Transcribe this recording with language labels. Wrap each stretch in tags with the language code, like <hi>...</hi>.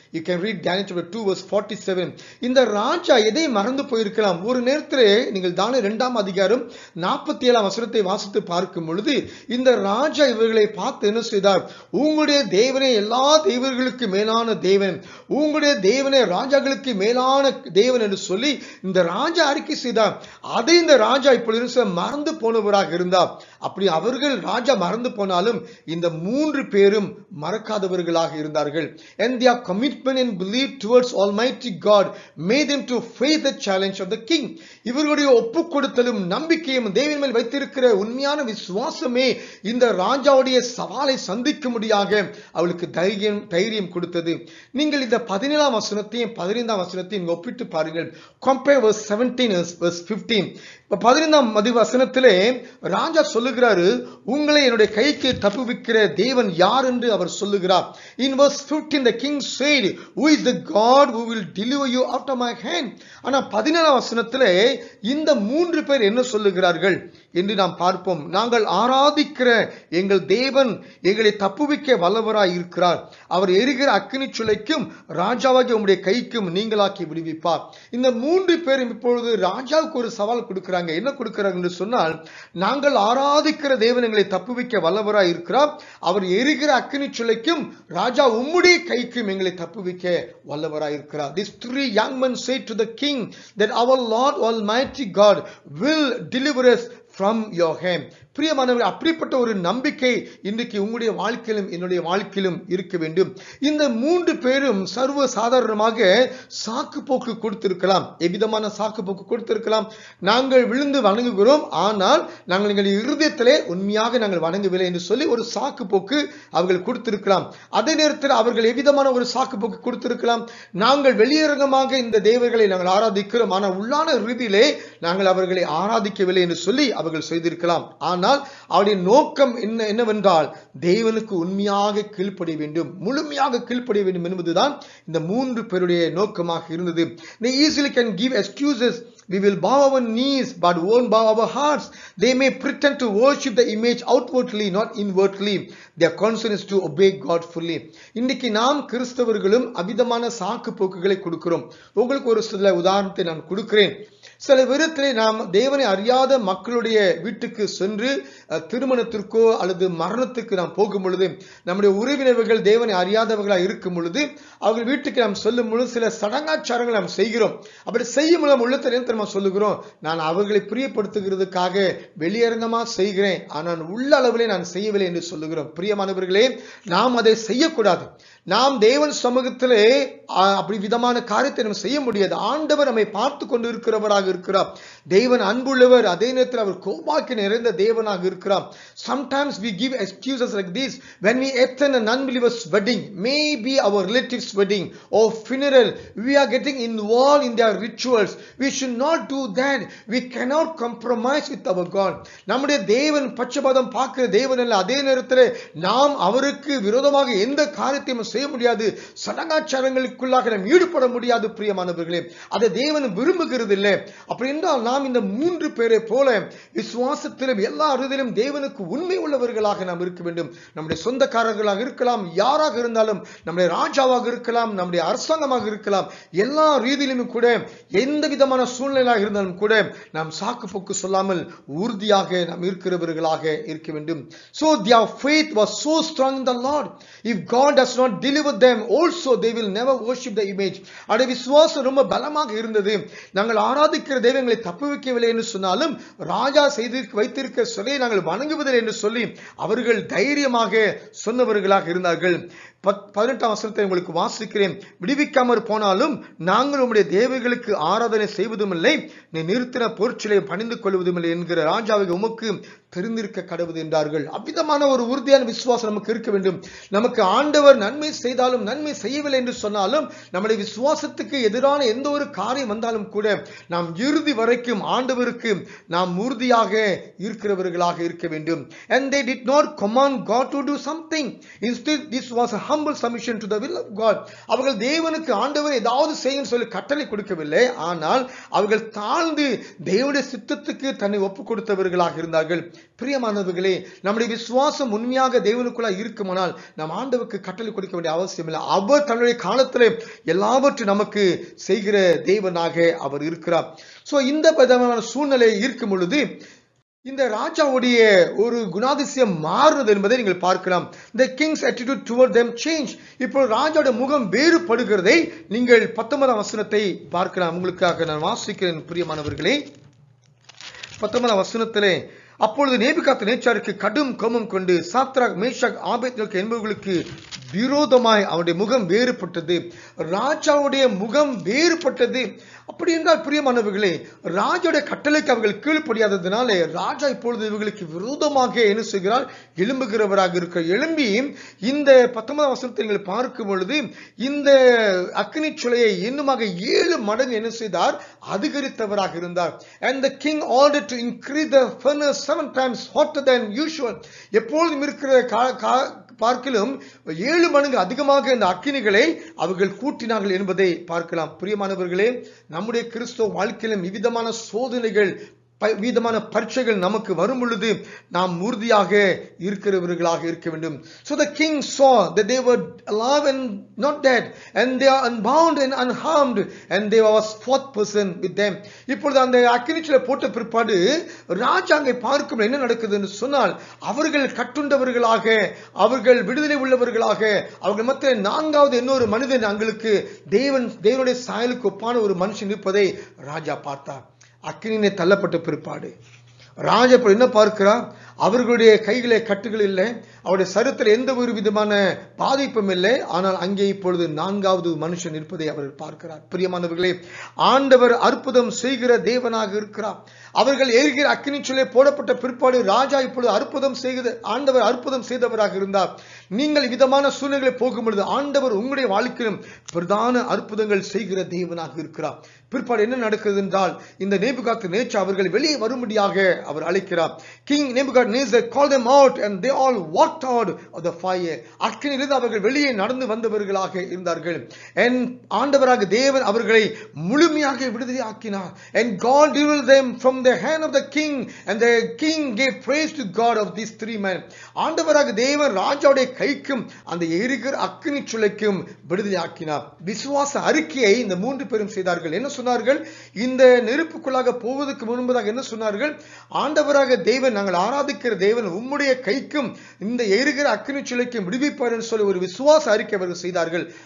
<en>You can read Daniel chapter 2 verse 47.</en> <ta>இந்த ராஜா எதை மறந்து போயிருக்கலாம். ஒரு நேரத்திலே நீங்கள் தானியேல் 2ஆம் அதிகாரம் 47ஆம் வசனத்தை வாசித்து பார்க்கும் பொழுது இந்த ராஜா இவர்களை பார்த்து என்ன செய்தார், உங்களுடைய தேவனே எல்லா தேவர்களுக்கு மேலான தேவன், உங்களுடைய தேவனே ராஜாக்களுக்கு மேலான தேவன் என்று சொல்லி இந்த ராஜா அறிக்கை செய்தார். அதை இந்த ராஜா இப்பொழுது மறந்து போனவராக இருந்தார். அப்படி அவர்கள் ராஜா மறந்து போனாலும் இந்த 3 பேரும் மறக்காதவர்களாக இருந்தார்கள்.</ta> <en>And their commitment and belief towards Almighty God made them to face the challenge of the king.</en> <ta>இவர்களுடைய ஒப்புக் கொடுத்தலும் நம்பிக்கையும் தேவன் மேல் வைத்திருக்கிற உண்மையான விசுவாசமே இந்த ராஜாவுடைய சவாலை சந்திக்கும்படியாக அவர்கள் அவளுக்கு தைரியம் கொடுத்தது. நீங்கள் இந்த 17ஆம் வசனத்தையும் 15ஆம் வசனத்தையும் ஒப்பிட்டு பாருங்கள்.</ta> <en>compare verse 17 verse 15.</en> <ta>15ஆம் வசனத்திலே ராஜா சொல்லுகிறாரு, உங்களை என்னுடைய கைக்கு தப்புவிக்கிற தேவன் யார் என்று அவர் சொல்லுகிறார்.</ta> <en>In verse 15 the king said, who is the God who will deliver you out of my hand?</en> <ta>ஆனா 17ஆம் வசனத்திலே இந்த 3 பேர் என்ன சொல்லுகிறார்கள் என்று நாம் பார்ப்போம். நாங்கள் ஆராதிக்கிற எங்கள் தேவன் எங்களை தப்புவிக்க வல்லவராய் இருக்கிறார். அவர் எரிகிற அக்கினி சுளைக்கும் ராஜாவாகிய உம்முடைய கைக்கும் நீங்களாக்கி விடுவிப்பார். இந்த 3 பேரும் இப்பொழுது ராஜாவுக்கு ஒரு சவால் கொடுக்கிறாங்க. என்ன கொடுக்கிறாங்க என்று சொன்னால், நாங்கள் ஆராதிக்கிற தேவன் எங்களை தப்புவிக்க வல்லவராய் இருக்கிறார். அவர் எரிகிற அக்கினி சுளைக்கும் ராஜா உம்முடைய கைக்கும் எங்களை தப்புவிக்க வல்லவராய் இருக்கிறார்.</ta> <en>These 3 young men said to the king that our Lord Almighty God will deliver us from your hand.</en> <ta>பிரியமானவர்களே, அப்படிப்பட்ட ஒரு நம்பிக்கை இன்றைக்கு உங்களுடைய வாழ்க்கையிலும் என்னுடைய வாழ்க்கையிலும் இருக்க வேண்டும். இந்த 3 பேரும் சர்வ சாதாரணமாக சாக்கு போக்கு கொடுத்திருக்கலாம். எவ்விதமான சாக்கு போக்கு கொடுத்திருக்கலாம்? நாங்கள் விழுந்து வணங்குகிறோம், ஆனால் நாங்கள் எங்கள் இருதயத்திலே உண்மையாக நாங்கள் வணங்கவில்லை என்று சொல்லி ஒரு சாக்கு போக்கு அவர்கள் கொடுத்திருக்கலாம். அதே நேரத்தில் அவர்கள் எவ்விதமான ஒரு சாக்கு போக்கு கொடுத்திருக்கலாம்? நாங்கள் வெளியரங்கமாக இந்த தேவர்களை நாங்கள் ஆராதிக்கிறோம், ஆனால் உள்ளான ரீதியிலே நாங்கள் அவர்களை ஆராதிக்கவில்லை என்று சொல்லி அவர்கள் செய்திருக்கலாம். ஆனால் அவருடைய நோக்கம் என்னவென்றால் தேவனுக்கு உண்மையாக கீழ்ப்படிய வேண்டும், முழுமையாக கீழ்ப்படிய வேண்டும் என்பதுதான் இந்த 3 பேருடைய நோக்கமாக இருந்தது.</ta> <en>They easily can give excuses. We will bow our knees but won't bow our hearts. They may pretend to worship the image outwardly, not inwardly. Their concern is to obey God fully.</en> <ta>இன்னைக்கு நாம் கிறிஸ்தவர்களும் அவிதமான சாக்கு போக்குகளை கொடுக்கிறோம். உங்களுக்கு ஒரு சில உதாரணத்தை நான் கொடுக்கிறேன். சில விதத்திலே நாம் தேவனை அறியாத மக்களுடைய வீட்டுக்கு சென்று திருமணத்திற்கோ அல்லது மரணத்துக்கு நாம் போகும் பொழுது, நம்முடைய உறவினர்கள் தேவனை அறியாதவர்களாக இருக்கும் பொழுது அவர்கள் வீட்டுக்கு நாம் செல்லும் பொழுது சில சடங்காச்சாரங்களை நாம் செய்கிறோம். அப்படி செய்யும் மூலம் உள்ளத்தில் நம்ம சொல்லுகிறோம், நான் அவர்களை பிரியப்படுத்துகிறதுக்காக வெளியரங்கமா செய்கிறேன், ஆனால் உள்ள அளவிலே நான் செய்யவில்லை என்று சொல்லுகிறோம். பிரியமானவர்களே, நாம் அதை செய்யக்கூடாது. நாம் தேவன் சமூகத்திலே அப்படி விதமான காரியத்தை நம்ம செய்ய முடியாது. ஆண்டவர் நம்மை பார்த்து கொண்டு இருக்கிறவராக இருக்கிறார். தேவன் அன்புள்ளவர், அதே நேரத்தில் அவர் கோபாக்கி நிறைந்த தேவனாக இருக்கிறார்.</ta> <en>Sometimes we give excuses like this when we attend an unbeliever's wedding, maybe our relative's wedding or funeral. We are getting involved in their rituals. We should not do that. We cannot compromise with our God.</en> <ta>நம்முடைய தேவன் பட்சபாதம் பார்க்கிற தேவன் அல்ல. அதே நேரத்தில் நாம் அவருக்கு விரோதமாக எந்த காரியத்தையும் செய்ய முடியாது. சடங்காச்சாரங்களுக்குள்ளாக நாம் ஈடுபட முடியாது. பிரியமானவர்களே, அதை தேவன் விரும்புகிறது இல்லை. அப்படி என்றால் நாம் இந்த 3 பேரை போல விசுவாசத்திலும் எல்லா அறுதிலும் தேவனுக்கு உண்மை உள்ளவர்களாக நாம் இருக்க வேண்டும். நம்முடைய சொந்தக்காரர்களாக இருக்கலாம், யாராக இருந்தாலும், நம்முடைய ராஜாவாக இருக்கலாம், நம்முடைய அரசாங்கமாக இருக்கலாம், எல்லா ரீதியிலும் கூட எந்த விதமான சூழ்நிலையாக இருந்தாலும் கூட நாம் சாக்கு போக்கு சொல்லாமல் உறுதியாக நாம் இருக்கிறவர்களாக இருக்க வேண்டும்.</ta> <en>So their faith was so strong in the Lord. If God does not deliver them also, they will never worship the image.</en> <ta>அவருடைய விசுவாசம் ரொம்ப பலமாக இருந்தது. நாங்கள் ஆராதிக்கிற தெய்வங்களை தப்புவிக்கவில்லை என்று சொன்னாலும் ராஜா செய்து வைத்திருக்கிற சிலையை நாங்கள் வணங்குவதில்லை என்று சொல்லி அவர்கள் தைரியமாக சொன்னவர்களாக இருந்தார்கள். 18ஆம் வசனத்தை உங்களுக்கு வாசிக்கிறேன். விடுவிக்காமற் போனாலும் நாங்கள் உம்முடைய தேவர்களுக்கு ஆராதனை செய்வதும் இல்லை, நீ நிறுத்தின பொருட்களை பணிந்து கொள்வதும் இல்லை என்கிற ராஜாவை உமக்கு தெரிந்திருக்க கடவுது என்றார்கள். அவ்விதமான ஒரு உறுதியான விசுவாசம் நமக்கு இருக்க வேண்டும். நமக்கு ஆண்டவர் நன்மை செய்தாலும் நன்மை செய்யவில்லை என்று சொன்னாலும் நம்முடைய விசுவாசத்துக்கு எதிரான எந்த ஒரு காரியம் வந்தாலும் கூட நாம் இறுதி வரைக்கும் ஆண்டவருக்கு நாம் உறுதியாக இருக்கிறவர்களாக இருக்க வேண்டும்.</ta> <en>And they did not command God to do something. Instead, this was a humble submission to the will of God.</en> <ta>அவர்கள் தேவனுக்கு ஆண்டவர் ஏதாவது செய்யன்னு சொல்லி கட்டளை கொடுக்கவில்லை, ஆனால் அவர்கள் தாழ்ந்து தேவனுடைய சித்தத்துக்கு தன்னை ஒப்புக் கொடுத்தவர்களாக இருந்தார்கள். பிரியமானவர்களே, நம்முடைய விசுவாசம் உண்மையாக தேவனுக்குள்ளாக இருக்குமானால் நாம் ஆண்டவருக்கு கட்டளை கொடுக்க வேண்டிய அவசியம் இல்லை. அவர் தன்னுடைய காலத்திலே எல்லாவற்றையும் நமக்கு செய்கிற தேவனாக அவர் இருக்கிறார். சோ இந்த விதமான சூழ்நிலை இருக்கும் பொழுது இந்த ராஜாவுடைய ஒரு குணாதிசயம் மாறுறது என்பதை நீங்கள் பார்க்கலாம்.</ta> <en>The king's attitude toward them changed.</en> <ta>இப்போ ராஜாவுடைய முகம் வேறுபடுகிறதை நீங்கள் 19ஆம் வசனத்தை பார்க்கலாம். உங்களுக்காக நான் வாசிக்கிறேன் பிரியமானவர்களே. 19ஆம் வசனத்திலே, அப்பொழுது நேபுகாத்நேச்சாருக்கு கடும் கோபம் கொண்டு சாத்ராக் மேஷாக் ஆபேத்நேகோ என்பவர்களுக்கு விரோதமாய் அவருடைய முகம் வேறுபட்டது. ராஜாவுடைய முகம் வேறுபட்டது. அப்படி என்றால் பிரியமானவர்களே, ராஜாவுடைய கட்டளைக்கு அவர்கள் கீழ்ப்படியாததினாலே ராஜா இப்பொழுது இவர்களுக்கு விரோதமாக என்ன செய்கிறார்? எழும்புகிறவராக இருக்கிற. எழும்பி இந்த 19ஆம் வசனத்தை நீங்கள் பார்க்கும் பொழுது இந்த அக்கினி சுளையை இன்னுமாக 7 மடங்கு என்ன செய்தார்? அதிகரித்தவராக இருந்தார்.</ta> <en>And the king ordered to increase the furnace 7 times hotter than usual.</en> <ta>எப்பொழுதும் இருக்கிற பார்க்கலும் 7 மடங்கு அதிகமாக இந்த அக்கினிகளை அவர்கள் கூட்டினார்கள் என்பதை பார்க்கலாம். பிரியமானவர்களே, நம்முடைய கிறிஸ்தவ வாழ்க்கையிலும் விதமான சோதனைகள், விதமான பரீட்சைகள் நமக்கு வரும் பொழுது நாம் உறுதியாக இருக்கிறவர்களாக இருக்க வேண்டும்.</ta> <en>So the king saw that they were alive and not dead, and they are unbound and unharmed, and there was 4th person with them.</en> <ta>இப்பொழுது அந்த அக்கினிச்சில போட்ட பிற்பாடு ராஜா அங்கே பார்க்கும் என்ன நடக்குது என்று சொன்னால், அவர்கள் கட்டுண்டவர்களாக, அவர்கள் விடுதலை உள்ளவர்களாக, அவர்கள் மத்திய 4வது இன்னொரு மனிதன் அங்களுக்கு தேவனுடைய சாயலுக்கு ஒப்பான ஒரு மனுஷன் இருப்பதை ராஜா பார்த்தார். அக்கினியிலே தள்ளப்பட்ட பிற்பாடு ராஜா என்ன பார்க்கிறார்? அவர்களுடைய கைகளே கட்டுகள் இல்லை, அவருடைய சரீரத்தில் எந்த ஒரு விதமான பாதிப்பும் இல்லை. ஆனால் அங்கே இப்பொழுது 4வது மனுஷன் இருப்பதை அவர் பார்க்கிறார். பிரியமானவர்களே, ஆண்டவர் அற்புதம் செய்கிற தேவனாக இருக்கிறார். அவர்கள் எரிகிற அக்கினி சுளையிலே போடப்பட்ட பிற்பாடு ராஜா இப்பொழுது ஆண்டவர் அற்புதம் செய்தவராக இருந்தார். நீங்கள் விதமான சூழ்நிலை போகும் பொழுது ஆண்டவர் உங்களுடைய வாழ்க்கையிலும் பிரதான அற்புதங்கள் செய்கிற தேவனாக இருக்கிறார். பிற்பாடு என்ன நடக்கிறது என்றால், இந்த நேபுகாத்நேச்சார் அவர்கள் வெளியே வரும்படியாக அவர் அழைக்கிறார்.</ta> <en>King Nebuchadnezzar called them out and they all walked out of the fire.</en> <ta>அக்கினியிலிருந்து அவர்கள் வெளியே நடந்து வந்தவர்களாக இருந்தார்கள். and ஆண்டவராக தேவன் அவர்களை முழுமையாக விடுதலை ஆக்கினார்.</ta> <en>and God delivered them from the hand of the king, and the king gave praise to God of these 3 men.</en> <ta>ஆண்டவராக தேவன் ராஜாவுடைய கைக்கும் அந்த எரிகிற அக்கினி சுளைக்கும் விடுதலை ஆக்கினார். விசுவாச அறிக்கையை இந்த 3 பேரும் செய்தார்கள். என்ன சொன்னார்கள்? இந்த நெருப்புக்குள்ளாக போவதற்கு முன்பதாக என்ன சொன்னார்கள்? ஆண்டவராக தேவன், நாங்கள் ஆராதிக்கிற தேவன் உம்முடைய கைக்கும் இந்த எரிகிற அக்கினி சுளைக்கும் விடுவிப்பார் என்று சொல்லி ஒரு விசுவாச அறிக்கை அவர்கள் செய்தார்கள்.</ta>